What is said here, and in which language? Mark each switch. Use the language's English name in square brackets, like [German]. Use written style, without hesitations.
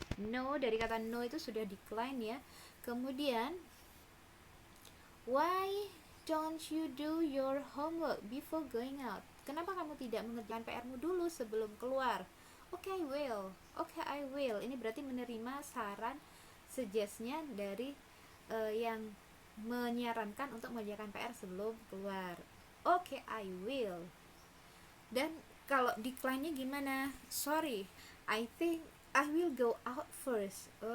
[Indonesian] No, dari kata no itu sudah decline ya. Kemudian [English] why don't you do your homework before going out? [Indonesian] Kenapa kamu tidak mengerjakan PR-mu dulu sebelum keluar? [English] Okay, I will. [Indonesian] Ini berarti menerima saran suggest-nya dari yang menyarankan untuk mengerjakan PR sebelum keluar. [English] Okay, I will. [Indonesian] Dan kalau decline-nya gimana? [English] Sorry, I think I will go out first.